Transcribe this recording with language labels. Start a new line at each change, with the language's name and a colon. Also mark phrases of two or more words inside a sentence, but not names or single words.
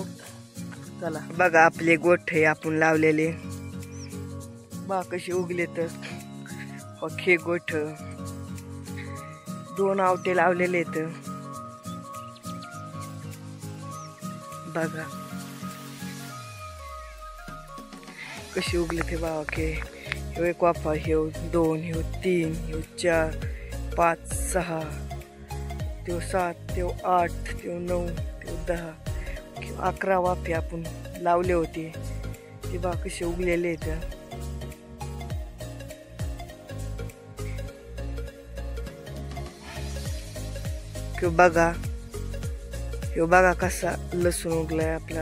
Marathi: चला बघा, आपले गोठ हे आपण लावलेले बा कसे उगले. तर अख्खे गोठ 2 आवटे लावलेले आहेत बघा कशी उगले ते बा. ओके, ह्यो एक वाफा, ह्यो 2, ह्यो 3, ह्यो 4, 5, 6, त्यो 7, त्यो 8, त्यो 9, त्यो 10, 11 वाफे आपण लावले होते. ते बा कसे उगलेले आहेत. बघा, ह्यो बघा कसा लसूण उगलाय आपला.